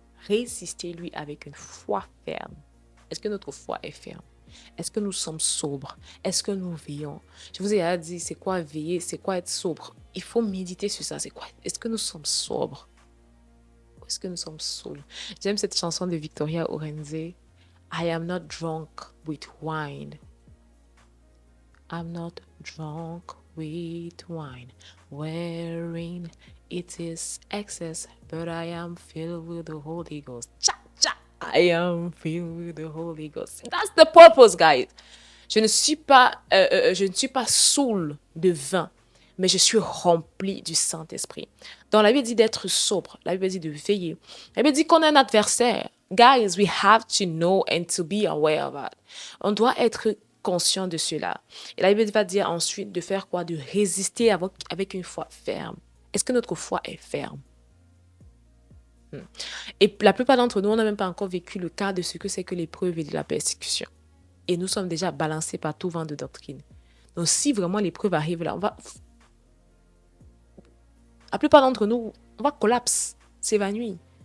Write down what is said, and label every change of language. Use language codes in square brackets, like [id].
[fr] Résistez-lui avec une foi ferme. » Est-ce que notre foi est ferme? Est-ce que nous sommes sobres? Est-ce que nous veillons? Je vous ai déjà dit, c'est quoi veiller? C'est quoi être sobre? Il faut méditer sur ça. C'est quoi? Est-ce que nous sommes sobres? Ou est-ce que nous sommes saouls? J'aime cette chanson de Victoria Orenze. [en] I am not drunk with wine. I'm not drunk with wine, wherein it is excess, but I am filled with the Holy Ghost. Cha, cha, I am filled with the Holy Ghost. That's the purpose, guys. [fr] Je ne suis pas saoul de vin, mais je suis rempli du Saint-Esprit. Dans la Bible dit d'être sobre, la Bible dit de veiller. La Bible dit qu'on a un adversaire. [en] Guys, we have to know and to be aware of that. [fr] On doit être conscient de cela. Et la Bible va dire ensuite de faire quoi? De résister avec une foi ferme. Est-ce que notre foi est ferme? Et la plupart d'entre nous, on n'a même pas encore vécu le cas de ce que c'est que l'épreuve et de la persécution. Et nous sommes déjà balancés par tout vent de doctrine. Donc, si vraiment l'épreuve arrive là, la plupart d'entre nous, on va collapser, s'évanouir.